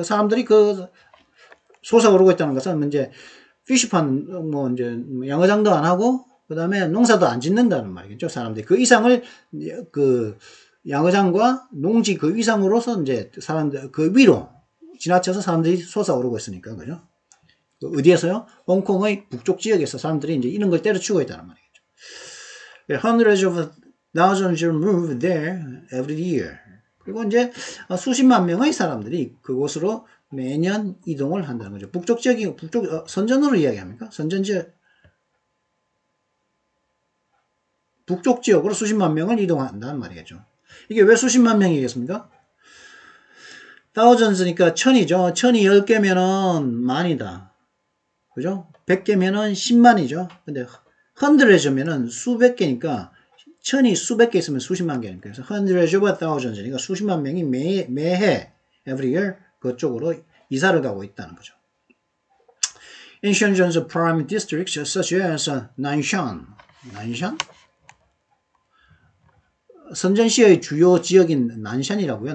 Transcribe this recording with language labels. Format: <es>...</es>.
<ko>그 사람들이 솟아오르고 있다는 것은 이제 피시판 이제 양어장도 안 하고 그다음에 농사도 안 짓는다는 말이겠죠. 사람들이 그 이상을 그 양어장과 농지 그 이상으로서 이제 사람들 그 위로 지나쳐서 사람들이 솟아오르고 있으니까, 그죠? 어디에서요? 홍콩의 북쪽 지역에서 사람들이 이제 이런 걸 때려치고 있다는 말이겠죠.</ko> <en>Hundreds of thousands move there every year.</en> <ko>그리고 이제 수십만 명의 사람들이 그곳으로 매년 이동을 한다는 거죠. 북쪽 지역이 선전으로 이야기합니까? 선전 지역, 북쪽 지역으로 수십만 명을 이동한다는 말이겠죠. 이게 왜 수십만 명이겠습니까? thousands니까 천이죠. 천이 10개면은 만이다. 그죠? 100개면은 10만이죠. 근데 hundreds면은 수백 개니까 천이 수백 개 있으면 수십만 개니까. 그래서</ko> <en>hundreds of thousands,</en> <ko>그러니까 수십만 명이 매해</ko> <en>every year</en> <ko>그쪽으로 이사를 가고 있다는 거죠.</ko> <en>In Shenzhen's prime districts such as Nanshan,</en> <ko>선전시의 주요 지역인 난샨이라고요.</ko>